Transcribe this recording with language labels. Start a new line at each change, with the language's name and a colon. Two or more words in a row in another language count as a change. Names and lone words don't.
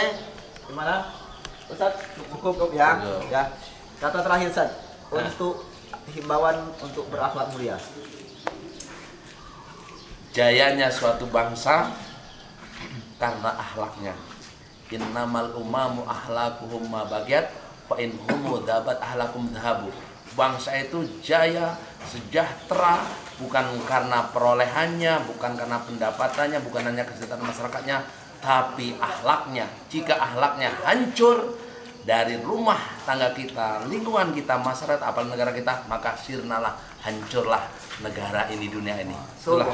Indonesian: Gimana? Ustaz, cukup ya. Ya. Kata terakhir Ustaz, untuk himbauan untuk berakhlak mulia. Jayanya suatu bangsa karena akhlaknya.
Arabic: إنما الأمم أخلاقهم ما بقيت فإن هم ذهبت أخلاقهم ذهبوا.
Indonesian: Bangsa itu jaya, sejahtera bukan karena perolehannya, bukan karena pendapatannya, bukan hanya kesejahteraan masyarakatnya, tapi akhlaknya. Jika akhlaknya hancur dari rumah tangga kita, lingkungan kita, masyarakat, apalagi negara kita, maka sirnalah, hancurlah negara ini, dunia ini.